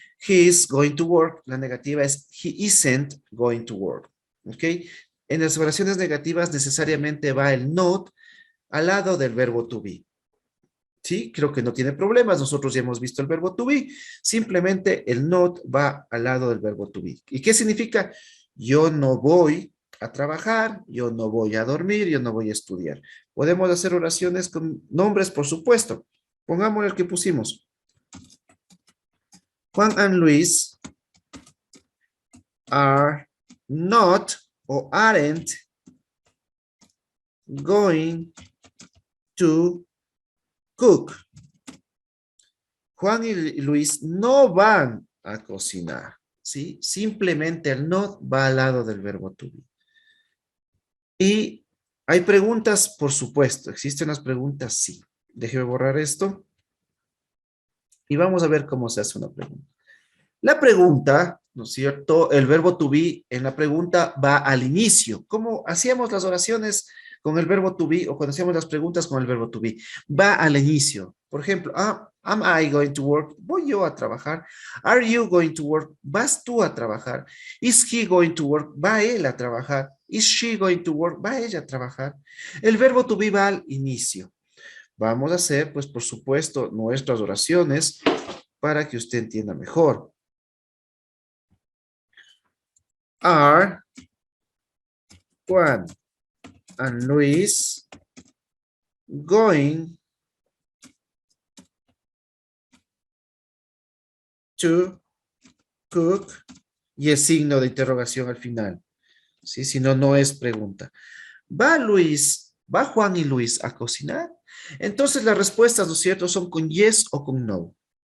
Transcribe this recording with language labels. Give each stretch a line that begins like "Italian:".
English: He is going to work,
Spanish: la negativa es
English: he isn't going to work.
Spanish: ¿Ok? En las oraciones negativas necesariamente va el not al lado del verbo to be. ¿Sí? Creo que no tiene problemas. Nosotros ya hemos visto el verbo to be. Simplemente el not va al lado del verbo to be. ¿Y qué significa? Yo no voy a trabajar, yo no voy a dormir, yo no voy a estudiar. Podemos hacer oraciones con nombres, por supuesto. Pongamos el que pusimos.
English: Juan and Luis are not or aren't going to cook.
Spanish: Juan y Luis no van a cocinar, ¿sí? Simplemente el not va al lado del verbo to be. Y hay preguntas, por supuesto. ¿Existen las preguntas? Sí. Déjeme borrar esto. Y vamos a ver cómo se hace una pregunta. La pregunta, ¿no es cierto? El verbo to be en la pregunta va al inicio. ¿Cómo hacíamos las oraciones con el verbo to be o cuando hacíamos las preguntas con el verbo to be? Va al inicio. Por ejemplo,
English: am I going to work?
Spanish: ¿Voy yo a trabajar?
English: Are you going to work?
Spanish: ¿Vas tú a trabajar?
English: Is he going to work?
Spanish: ¿Va él a trabajar?
English: Is she going to work?
Spanish: ¿Va ella a trabajar? El verbo to be va al inicio. Vamos a hacer, pues, por supuesto, nuestras oraciones para que usted entienda mejor.
English: Are Juan and Luis going to cook?
Spanish: Y el signo de interrogación al final. ¿Sí? Si no, no es pregunta. ¿Va Juan y Luis a cocinar? Entonces las respuestas, ¿no es cierto?, son con yes o con no.